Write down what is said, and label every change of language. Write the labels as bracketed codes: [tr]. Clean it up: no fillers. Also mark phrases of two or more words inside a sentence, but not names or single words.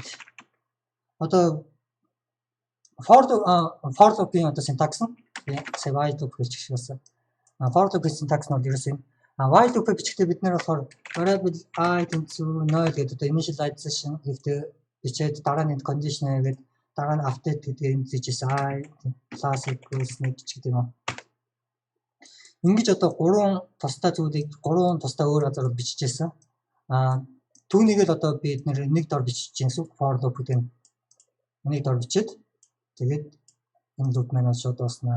[mn] Одоо [en] for loop- [mn] ийн одоо syntax нь [en] while loop [mn] гэж хэлсэн. [en] For loop- [mn] ийн syntax нь бол ерөөс энэ [en] while loop [mn] бичихдээ бид нэр болохоор [en] variable I [mn] тэнцүү 0 гэдэг одоо initialization гэдэг бичээд дараа нь condition гэдэг дараа нь update гэдэг энэ зэжээс [en] I plus equals 1 [mn] гэдэг юм. Ингэж одоо гурван тустай зүйлийг гурван тустай өөр газар бичижсэн. Түүнийг л одоо бид нэг дор бичиж гэсэн [en] for loop [mn] гэдэг нэг дор бичээд тэгээд энэ loop маань шууд дуусна.